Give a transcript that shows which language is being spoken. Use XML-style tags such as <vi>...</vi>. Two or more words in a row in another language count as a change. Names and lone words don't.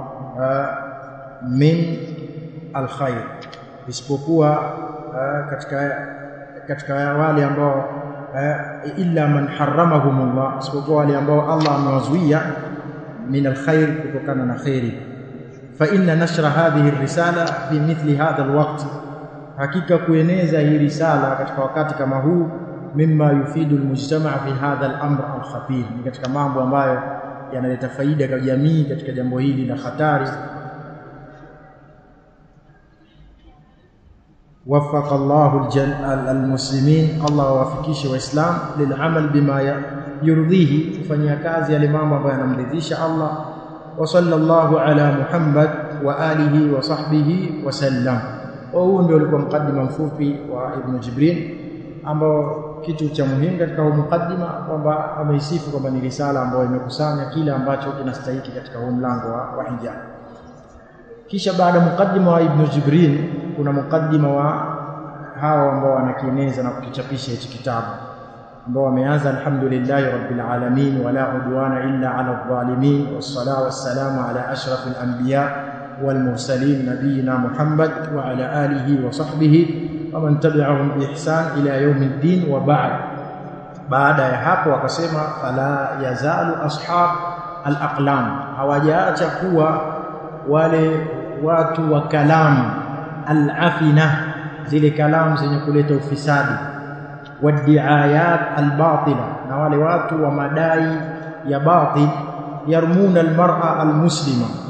<ar>من الخير,</ar> <sw>isipokuwa katika wale ambao</sw> <ar>إلا من حرمهم الله,</ar> <sw>isipokuwa wale ambao Allah amewazuia</sw> <ar>من الخير,</ar> <sw>kutokana na khairi.</sw> <ar>فإن نشر هذه الرسالة في مثل هذا الوقت,</ar> <sw>hakika kueneza hii risala katika wakati kama huu,</sw> <ar>مما يفيد المجتمع في هذا الأمر الخطير,</ar> <sw>ni katika mambo ambayo yanaleta faida kwa jamii katika jambo hili la hatari.</sw> <ar>وفق الله المسلمين،</ar> <sw>الله وفقishe waislamu</sw> <ar>للعمل بما يرضيه,</ar> <sw>kufanyia kazi yale mambo ambayo yanamridhisha Allah.</sw> <ar>وصلى الله على محمد وآله وصحبه وسلم.</ar> <sw>Huu ndio ulikuwa mukaddima mfupi wa Ibn Jibril, ambao kitu cha muhimu katika huu mukaddima kwamba ameisifu kwamba ni risala ambayo imekusanya kile ambacho kinastahili katika huu mlango wa hijab. Kisha baada mukaddima wa Ibn Jibril kuna mukaddima wa hawa ambao wanakieneza na kukichapisha hichi kitabu, ambao wameanza</sw> <ar>الحمد لله رب العالمين ولا عدوان إلا على الظالمين والصلاة والسلام على أشرف الأنبياء والمرسلين نبينا محمد وعلى آله وصحبه ومن تبعهم بإحسان إلى يوم الدين وبعد.</ar> <sw>Baada ya hapo wakasema</sw> <ar>فلا يزال أصحاب الأقلام,</ar> <sw>hawajaacha kuwa wale watu wa kalamu al-afina, zile kalamu zenye kuleta ufisadi,</sw> <ar>والدعاوى الباطلة,</ar> <sw>na wale watu wa madai ya batil,</sw> <ar>يرمون المرأة المسلمة,</ar>